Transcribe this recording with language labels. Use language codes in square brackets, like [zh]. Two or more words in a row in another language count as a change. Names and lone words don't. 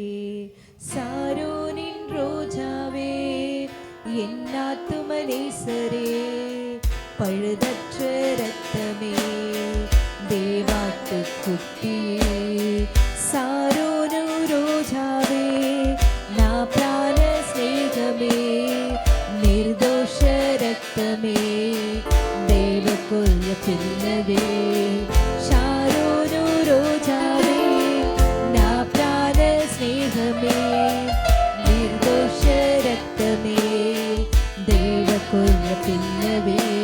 [ta] சாரோனின் ரோஜாவே, என் ஆத்தும நேசரே, பழுதற்ற ரத்தமே, தேவாட்டு குட்டியே. சாரோனு ரோஜாவே, [te] నా ప్రాణ స్నేహమే, నిర్దోష రక్తమే, దేవకుల పిల్లవే. శారోను రోజావే, నా ప్రాణ స్నేహమే, నిర్దోష రక్తమే, దేవకుల పిల్లవే.